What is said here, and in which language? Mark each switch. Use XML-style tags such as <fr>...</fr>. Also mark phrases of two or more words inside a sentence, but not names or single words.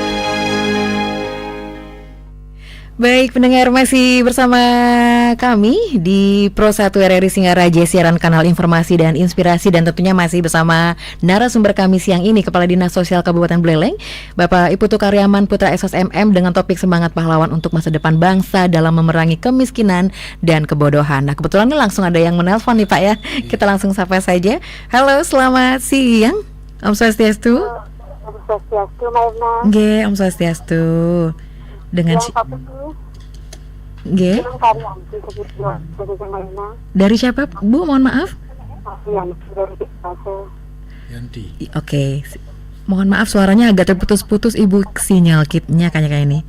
<id>Baik pendengar, masih bersama kami di Pro 1 RRI Singaraja, siaran kanal informasi dan inspirasi, dan tentunya masih bersama narasumber kami siang ini, Kepala Dinas Sosial Kabupaten Buleleng, Bapak Putu Karyaman Putra SOS MM, dengan topik semangat pahlawan untuk masa depan bangsa dalam memerangi kemiskinan dan kebodohan. Nah, kebetulan langsung ada yang menelpon nih Pak ya. Kita langsung sapa saja. Halo, selamat siang.</id> <ban>Om Swastiastu. Om Swastiastu, Maina. Nggih, Om Swastiastu.</ban> <id>Dengan dari siapa Bu? Mohon maaf. Yanti. Oke. Mohon maaf suaranya agak terputus-putus Ibu, sinyal kitnya kayak ini.</id>